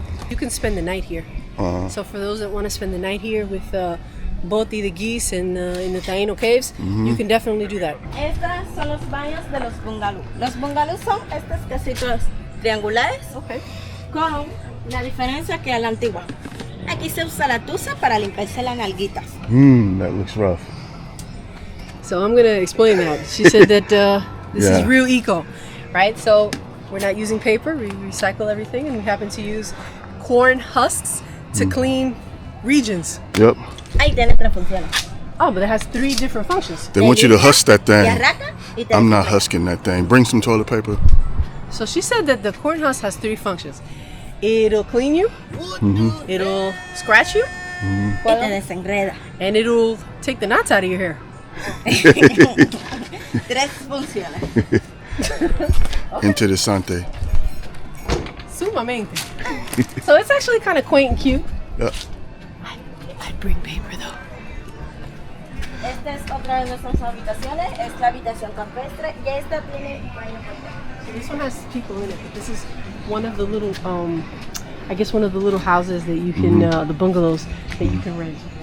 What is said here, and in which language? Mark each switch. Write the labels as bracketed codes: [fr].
[en] You can spend the night here. So for those that want to spend the night here with Boti the geese and in the Taino caves, you can definitely do that. [es] Estos son los baños de los bungalows. Los bungalows son estos casitos triangulares [en] Okay. [es] con La diferencia que a la antigua. Aquí se usa la tusa para limpiarse las nalguitas. [en] That looks rough. So I'm gonna explain that. She said that this is Yeah. real eco, right? So we're not using paper. We recycle everything, and we happen to use corn husks to clean regions. Yep. [es] Ahí tiene 3 funciones. [en] Oh, but it has 3 different functions. They want you to husk that [es] Y [en] thing. [es] arranca y te [en] I'm not [es] desinfecta. [en] husking that thing. Bring some toilet paper. So she said that the corn husk has 3 functions. It'll clean you, it'll scratch you, [es] Y te desenreda. [en] and it'll take the knots out of your hair. [es] 3 funciones. Interesante. Sumamente. [en] So it's actually kind of quaint and cute. Yep. I'd bring paper though. [es] Esta es otra de nuestras habitaciones. Es la habitación campestre. Y esta tiene baño portátil. [en] So this one has people in it, but this is one of the little, I guess one of the little houses that you can, the bungalows that you can rent.